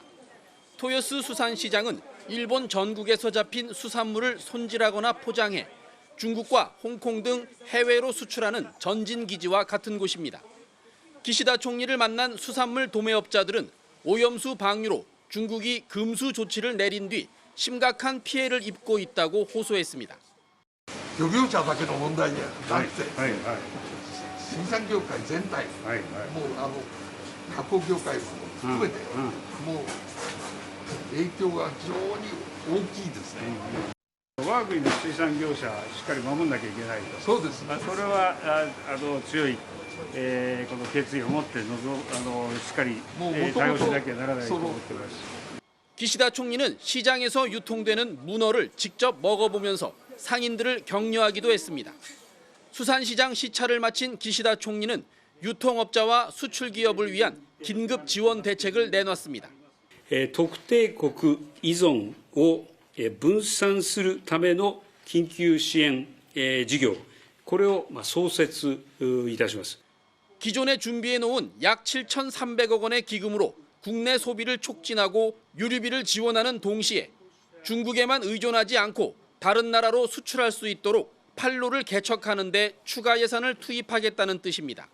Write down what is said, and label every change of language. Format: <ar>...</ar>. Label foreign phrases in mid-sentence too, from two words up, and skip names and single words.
<ko>토요스 수산시장은 일본 전국에서 잡힌 수산물을 손질하거나 포장해 중국과 홍콩 등 해외로 수출하는 전진기지와 같은 곳입니다. 기시다 총리를 만난 수산물 도매업자들은 오염수 방류로 중국이 금수 조치를 내린 뒤 심각한 피해를 입고 있다고 호소했습니다.</ko> <ja>漁業者だけの問題じゃなくて、水産業界全体、もう加工業界も含めて、もう影響が非常に大きいですね。我が国の水産業者はしっかり守らなきゃいけないと。そうです。それは強いこの決意を持ってしっかり対応しなきゃならないと思っています。</ja> <ko>기시다 총리는 시장에서 유통되는 문어를 직접 먹어보면서 상인들을 격려하기도 했습니다. 수산시장 시찰을 마친 기시다 총리는 유통업자와 수출기업을 위한 긴급 지원 대책을 내놨습니다.</ko> <ja>特定国依存を分散するための緊急支援事業、これを創設いたします。</ja> <ko>기존에 준비해놓은 약 7,300억 원의 기금으로 국내 소비를 촉진하고 유류비를 지원하는 동시에 중국에만 의존하지 않고 다른 나라로 수출할 수 있도록 판로를 개척하는 데 추가 예산을 투입하겠다는 뜻입니다.</ko>